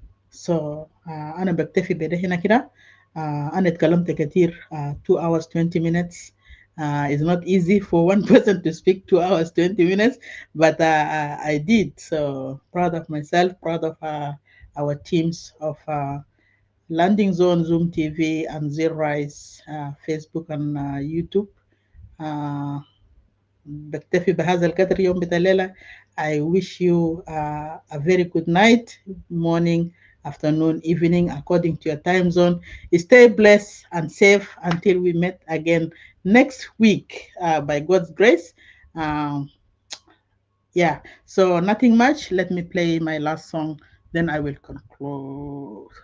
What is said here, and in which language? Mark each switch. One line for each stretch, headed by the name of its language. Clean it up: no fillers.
Arabic: So أنا بكتفي بده هنا كده. أنا اتكلمت كتير
English: 2 hours 20 minutes. It's not easy for one person to speak 2 hours, 20 minutes, but I did. So proud of myself, proud of our teams of Landing Zone, Zoom TV, and Zero Rise, Facebook and YouTube.
Arabic: Uh, بكتفي بهذا القدر يوم بتاع الليلة.
English: I wish you a very good night, morning, afternoon, evening, according to your time zone. Stay blessed and safe until we meet again next week, by God's grace. Yeah, so nothing much. Let me play my last song, then I will conclude.